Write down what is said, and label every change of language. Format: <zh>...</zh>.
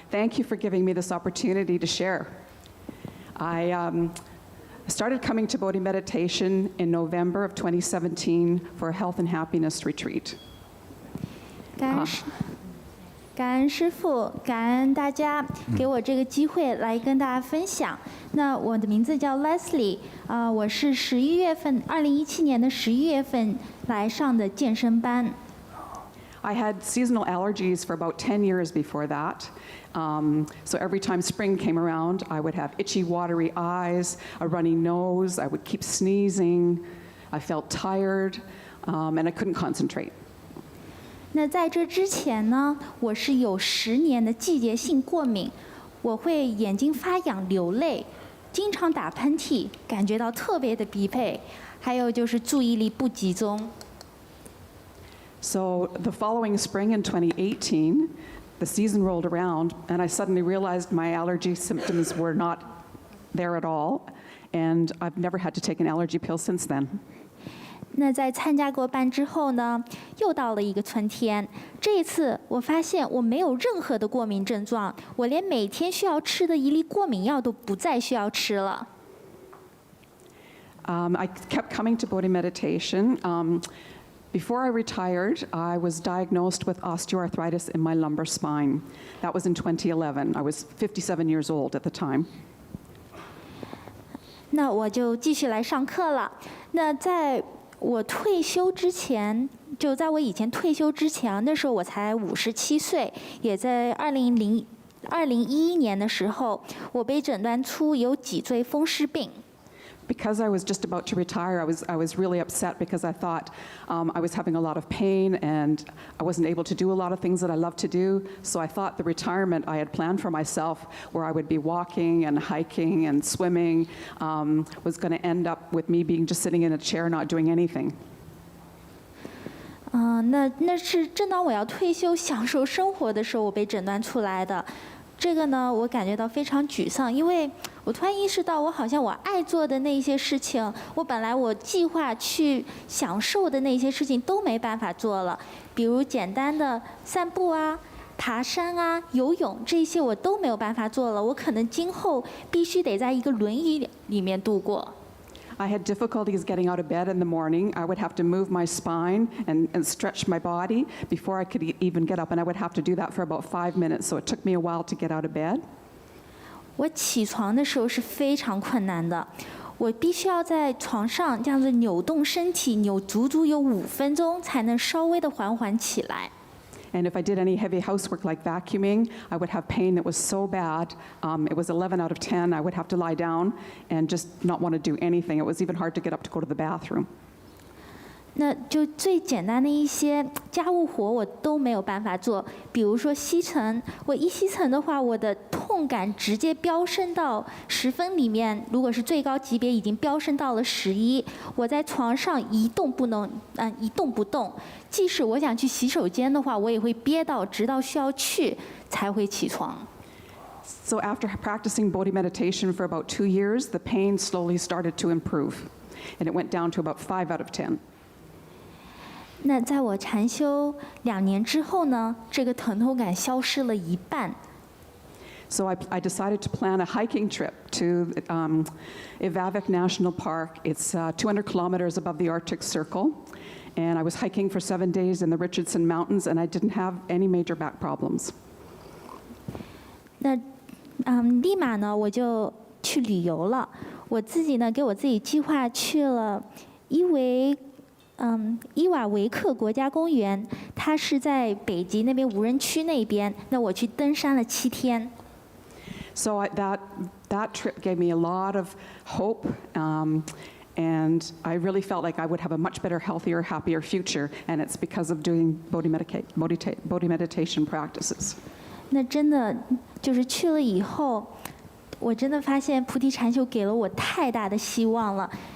<en>Thank you for giving me this opportunity to share. I started coming to Bodhi Meditation in November of 2017 for a health and happiness retreat.</en> <zh>感恩师父，感恩大家给我这个机会来跟大家分享。那我的名字叫 Leslie，我是11月份，2017年的11月份来上的健身班。</zh> <en>I had seasonal allergies for about 10 years before that. So every time spring came around, I would have itchy, watery eyes, a runny nose, I would keep sneezing, I felt tired, and I couldn't concentrate.</en> <zh>那在这之前呢，我是有10年的季节性过敏，我会眼睛发痒、流泪，经常打喷嚏，感觉到特别的疲惫，还有就是注意力不集中。</zh> <en>So the following spring in 2018, the season rolled around, and I suddenly realized my allergy symptoms were not there at all, and I've never had to take an allergy pill since then.</en> <zh>那在参加过班之后呢，又到了一个春天。这一次我发现我没有任何的过敏症状，我连每天需要吃的一粒过敏药都不再需要吃了。</zh> <en>I kept coming to Bodhi Meditation. Before I retired, I was diagnosed with osteoarthritis in my lumbar spine. That was in 2011. I was 57 years old at the time.</en> <zh>那我就继续来上课了。那在我退休之前，就在我以前退休之前，那时候我才57岁，也在2011年的时候，我被诊断出有脊椎风湿病。</zh> <en>Because I was just about to retire, I was really upset because I thought I was having a lot of pain and I wasn't able to do a lot of things that I love to do. So I thought the retirement I had planned for myself, where I would be walking and hiking and swimming, was going to end up with me being just sitting in a chair not doing anything.</en> <zh>那是正当我要退休享受生活的时候，我被诊断出来的。这个呢，我感觉到非常沮丧，因为我突然意识到，我好像我爱做的那些事情，我本来我计划去享受的那些事情都没办法做了，比如简单的散步啊、爬山啊、游泳这些我都没有办法做了，我可能今后必须得在一个轮椅里面度过。</zh> <en>I had difficulties getting out of bed in the morning. I would have to move my spine and stretch my body before I could even get up, and I would have to do that for about 5 minutes, so it took me a while to get out of bed.</en> <zh>我起床的时候是非常困难的，我必须要在床上这样子扭动身体，扭足足有5分钟，才能稍微的缓缓起来。</zh> <en>And if I did any heavy housework like vacuuming, I would have pain that was so bad. It was 11 out of 10. I would have to lie down and just not want to do anything. It was even hard to get up to go to the bathroom.</en> <zh>那就最简单的一些家务活我都没有办法做，比如说吸尘，我一吸尘的话，我的痛感直接飙升到10分里面，如果是最高级别已经飙升到了11。我在床上一动不动，即使我想去洗手间的话，我也会憋到直到需要去才会起床。</zh> <en>So after practicing Bodhi meditation for about 2 years, the pain slowly started to improve, and it went down to about 5 out of 10.</en> <zh>那在我禅修2年之后呢，这个疼痛感消失了一半。</zh> <en>So I decided to plan a hiking trip to Ivavik National Park. It's 200 kilometers above the Arctic Circle. And I was hiking for 7 days in the Richardson Mountains, and I didn't have any major back problems.</en> <zh>那立马呢，我就去旅游了。我自己呢，给我自己计划去了伊瓦维克国家公园，它是在北极那边无人区那边。那我去登山了7天。</zh> <en>So that trip gave me a lot of hope, and I really felt like I would have a much better, healthier, happier future. And it's because of doing Bodhi meditation practices.</en> <zh>那真的就是去了以后，我真的发现菩提禅修给了我太大的希望了。</zh>